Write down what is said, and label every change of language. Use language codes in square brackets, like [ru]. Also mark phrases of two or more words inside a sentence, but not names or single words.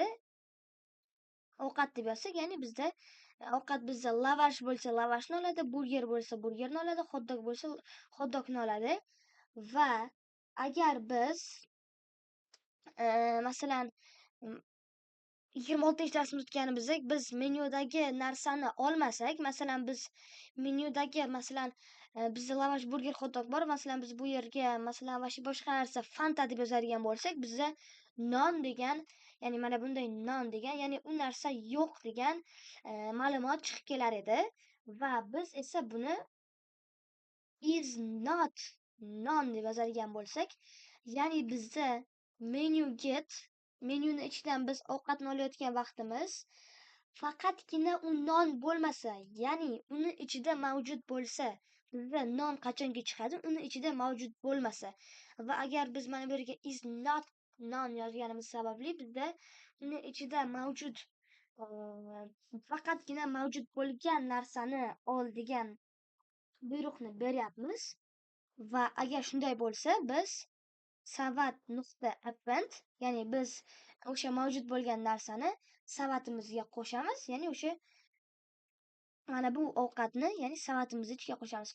[uz] Ovqat deb yozsak, ya'ni bizda ovqat bizda lavash bo'lsa lavashni oladi, burger bo'lsa burgerni oladi, [en] hot dog [uz] bo'lsa [en] hot dogni [uz] oladi va agar biz masalan 26-darsimiz o'tganimizda biz menyudagi narsani olmasak, masalan biz menyudagi masalan bizda lavash [en] burger hot dog [uz] bor. Masalan, biz bu yerga masalan boshqa narsa Fanta deb yozadigan bo'lsak, bizda non degan, ya'ni mana bunday non degan, ya'ni u narsa yo'q degan ma'lumot chiqib kelar edi va biz esa buni [en] is not non [uz] deb yozadigan bo'lsak, ya'ni bizda [en] menu get, [uz] menyuni ichidan biz ovqatni olayotgan vaqtimiz faqatgina u non bo'lmasa, ya'ni uni ichida mavjud bo'lsa, bizda non qachonki chiqadi, uni ichida mavjud bo'lmasa va agar biz mana bu yerga [en] is not non [uz] yozganimiz sababli bizda uni ichida mavjud faqatgina mavjud bo'lgan narsani ol degan buyruqni beryapmiz va agar shunday bo'lsa biz savat.append, ya'ni biz o'sha mavjud bo'lgan narsani savatimizga qo'shamiz, ya'ni o'sha mana bu ovqatni ya'ni savatimizning ichiga qo'shamiz.